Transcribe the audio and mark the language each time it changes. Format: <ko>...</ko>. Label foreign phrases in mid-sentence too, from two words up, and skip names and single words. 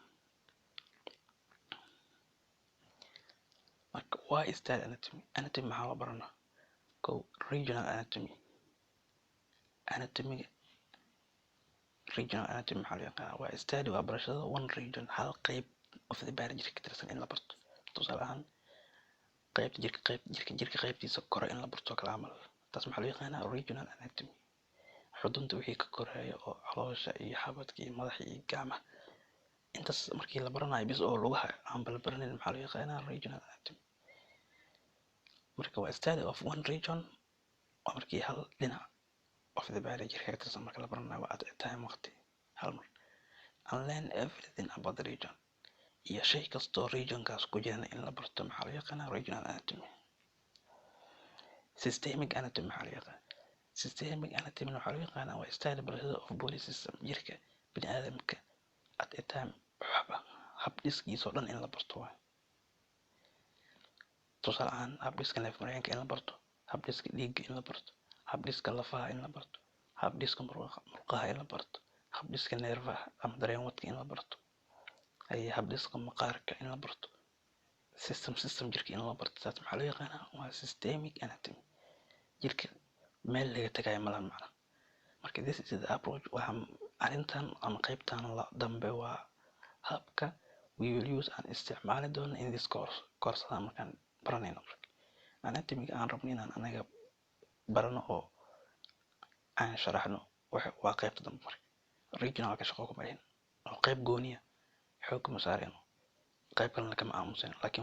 <so>marka waa</so> <en>study anatomy.</en> <so>anatomy maxaa loo baranaa?</so> <en>regional anatomy. regional anatomy</en> <so>maxaa loo yaqaanaa? waa study waa barashada</so> <en>one region</en> <so>hal qayb</so> <en>of the body</en> <so>jirka ka tirsan in la barto. tusaale ahaan qaybta jirka qaybtiisa kore in la barto kala camal. taas maxaa loo yaqaanaa</so> <en>regional anatomy.</en> <so>xudunta wixii ka koreeya oo caloosha iyo xabadka iyo madaxa iyo gacmaha intaas markii la baranayo bis oo lugaha aan balbaranin maxaa loo yaqaanaa</so> <en>regional anatomy.</en> <so>marka waa</so> <en>study of one region</en> <so>waa markii hal dhinac</so> <en>of the body</en> <so>jirka ka tirsan marka la baranayo waa</so> <en>at a time</en> <so>waqti hal mar.</so> <en>and learn everything about the region.</en> <so>iyo shay kastoo regionkaas ku jirana in la barto maxaa loo yaqaanaa</so> <en>regional anatomy. systemic anatomy</en> <so>maxaa loo yaqaanaa?</so> <en>systemic anatomy</en> <so>waxaa loo yaqaanaa waa study barashada</so> <en>of body system</en> <so>jirka bini'aadamka</so> <en>at a time</en> <so>hab dhiskiisa oo dhan in la barto waay. tusaale ahaan hab dhiska neef mareenka in la barto, hab dhiska dhiigga in la barto, hab dhiska lafaha in la barto, hab dhiska murqaha in la barto, hab dhiska neerfaha ama dareenwadka in la barto, hab dhiska maqaarka in la barto, system jirka in la barto. taas maxaa loo yaqaanaa waa</so> <en>systemic anatomy.</en> <so>jirka meel laga tagayo malahan macna.</so> <en>marka this is the approach.</en> <so>waxaa arrintan ama qaybtan dambe waa habka</so> <en>we will use</en> <so>aan isticmaali doono</so> <en>in this</en> <so>koorsada markaan baranayno. marka anatomiga aan rabno inaan anaga barano oo aan sharaxno waa qaybta dambe. marka regionalka shaqo kuma lihin oo qayb gooniya xoog kuma saarayno, qayb kalena kama aamusayno.</so>